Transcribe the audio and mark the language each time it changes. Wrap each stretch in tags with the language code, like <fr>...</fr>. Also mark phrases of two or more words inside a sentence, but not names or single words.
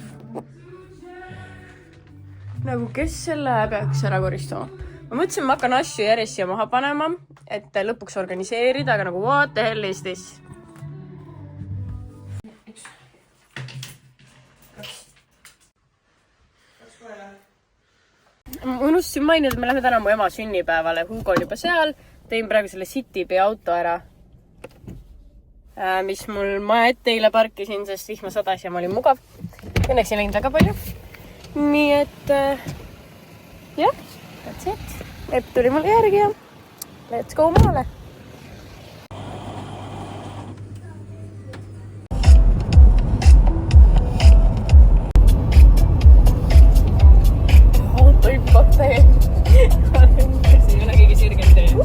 <et>Nagu kes selle peaks ära koristama? Ma mõtlesin, ma hakkan asju järjest siia maha panema, et lõpuks organiseerida, aga nagu</et> <en>what the hell is this?</en> <et>Ma unustasin mainida, et me lähme täna mu ema sünnipäevale. Hugo on juba seal. Tein praegu selle Citybi auto ära, mis mul maja ette eile parkisin, sest vihma sadas ja ma olin mugav. Õnneks ei läinud väga palju. Nii et jah,</et> <en>that's it.</en> <et>Epp tuli mulle järgi ja</et> <en>let's go</en> <et>maale. Auto hüppab tee. See ei ole kõige sirgem tee.</et>